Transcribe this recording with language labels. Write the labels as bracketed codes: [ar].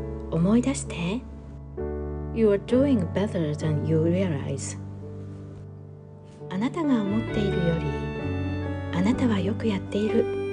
[ja] 思い出して。 [en] You are doing better than you realize. [ja] あなたが思っているより、あなたはよくやっている。